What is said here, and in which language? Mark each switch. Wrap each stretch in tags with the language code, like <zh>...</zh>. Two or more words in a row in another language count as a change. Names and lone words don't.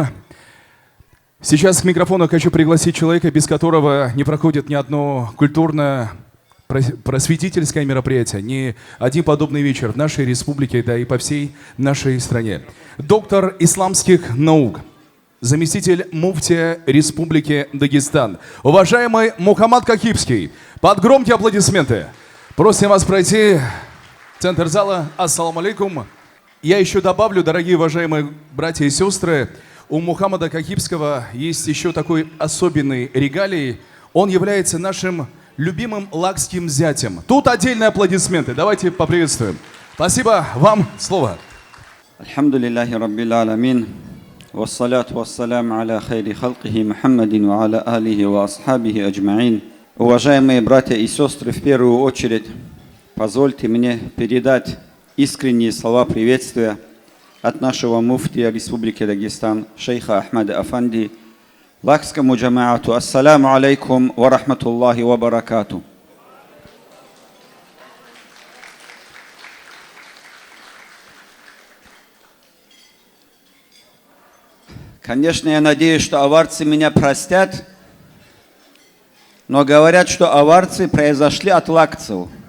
<ru>Сейчас к микрофону хочу пригласить человека, без которого не проходит ни одно культурно-просветительское мероприятие, ни один подобный вечер в нашей республике, да и по всей нашей стране. Доктор исламских наук, заместитель муфтия Республики Дагестан, уважаемый Мухаммад Кахибский. Под громкие аплодисменты просим вас пройти в центр зала.</ru> <ar>السلام عليكم.</ar> <ru>Я еще добавлю, дорогие уважаемые братья и сестры, у Мухаммада Кахибского есть еще такой особенный регалий. Он является нашим любимым лакским зятем. Тут отдельные аплодисменты. Давайте поприветствуем. Спасибо. Вам слово.</ru> <ar>الحمد لله رب العالمين. والصلاة والسلام على خير خلقه محمد وعلى آله وأصحابه أجمعين.</ar> <ru>Уважаемые братья и сестры, в первую очередь позвольте мне передать искренние слова приветствия от нашего муфтия Республики Дагестан, шейха Ахмада Афанди, лакскому джамаату.</ru> <ar>السلام عليكم ورحمة الله وبركاته.</ar> <ru>Конечно, я надеюсь, что аварцы меня простят, но говорят, что аварцы произошли от лакцев.</ru>